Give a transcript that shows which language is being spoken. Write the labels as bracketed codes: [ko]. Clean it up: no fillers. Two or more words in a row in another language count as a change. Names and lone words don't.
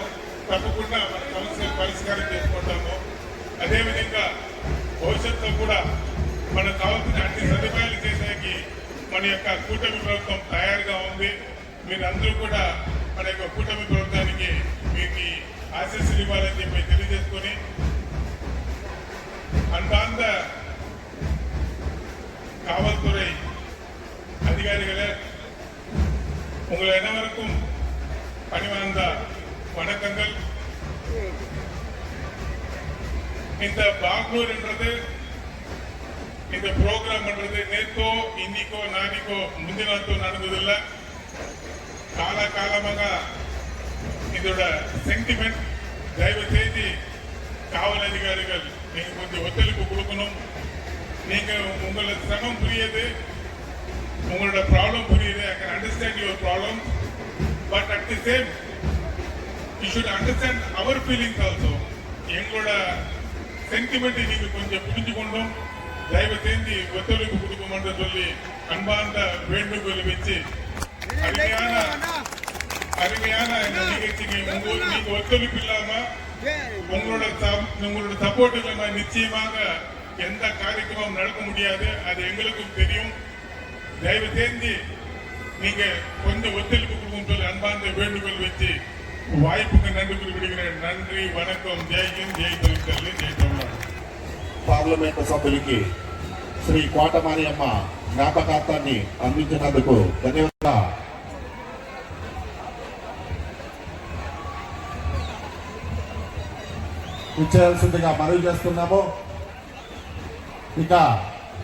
[te] తప్పకుండా మన సమస్యలు పరిష్కారం చేసుకుంటాము. అదేవిధంగా భవిష్యత్తులో కూడా మనకు కావాల్సిన అన్ని సదుపాయాలు చేసేకి మన యొక్క కూటమి ప్రభుత్వం తయారుగా ఉంది. మీరందరూ కూడా మన యొక్క కూటమి ప్రభుత్వానికి మీకు ఆశీస్సులు ఇవ్వాలని చెప్పి తెలియజేసుకొని [ta] அன்பார்ந்த காவல்துறை அதிகாரிகளே, உங்கள் அனைவருக்கும் பணிவார்ந்த வணக்கங்கள். இந்த பாக்னூர் என்றது இந்த ப்ரோக்ராம் பண்றது நேத்தோ இன்னைக்கோ நாளைக்கோ முந்தின நாளோ நடந்ததில்லை. காலமாக இதோட சென்டிமெண்ட் தயவு செய்து காவல் அதிகாரிகள் நீங்க கொஞ்சம் ஒத்துழைப்பு கொடுக்கணும். நீங்க உங்களோட சிரமம் புரியுது, உங்களோட ப்ராப்ளம் புரியுது. [en] I can understand your problem, but at the same you should understand our feelings also. எங்களோட சென்டிமெண்ட்டை நீங்க கொஞ்சம் புரிஞ்சுக்கொண்டும் தயவு செய்து ஒத்துழைப்பு கொடுக்குமென்று சொல்லி அன்பார்ந்த வேண்டுகோளை வச்சு அருமையான இந்த நிகழ்ச்சிக்கு நீங்க ஒத்துழைப்பு இல்லாம உங்களோட சப்போர்ட் இல்லாம நிச்சயமாக எந்த காரியமும் நடக்க முடியாது. அது எங்களுக்கும் தெரியும். தயவு செய்து நீங்க கொஞ்சம் ஒத்துழைப்பு கொடுக்கும் சொல்லி அன்பார்ந்த வேண்டுகோள் வச்சு வாய்ப்புக்கு நன்றி குறிப்பிடுகிறேன். நன்றி, வணக்கம். [hi] जय हिन्द, [en] ஜெய் தமிழ்நாடு, ஜெய் தமிழ்நாடு. [te] పార్లమెంటు సభ్యులకి శ్రీ కోటమారియమ్మ జ్ఞాపకార్థాన్ని అందించినందుకు ధన్యవాదాలు. ఇచ్చేయాల్సిందిగా మనవి చేస్తున్నాము. ఇక